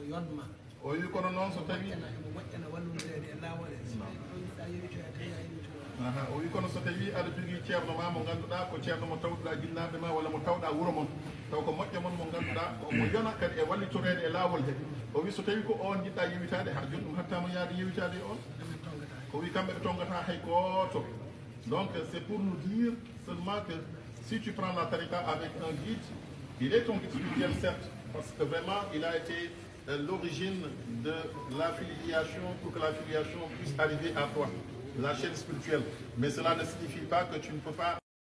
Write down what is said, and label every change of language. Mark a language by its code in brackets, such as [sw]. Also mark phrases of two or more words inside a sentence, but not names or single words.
[ff] o wi kono noon so tawi o wi kono so tawi aɗa jogii ceerno ma mo ngannduɗaa ko ceerno mo tawɗuɗaa ginnaaɓe ma walla mo tawɗaa wuro mon taw ko moƴƴo mon mo ngannduɗaa omo yona kadi e wallitoreede e laawol he o wi so tawi ko on jiɗɗa yewitaade ha joni ɗum hattama yaade yewitaade e on o wi kamɓe ɓe tongata hay gooto. [fr] Donc c'est pour nous dire seulement que si tu prends la tariqa avec un guide, il est ton guide spirituel certes, parce que vraiment il a été l'origine de l'affiliation pour que l'affiliation puisse arriver à toi, la chaîne spirituelle. Mais cela ne signifie pas que tu ne peux pas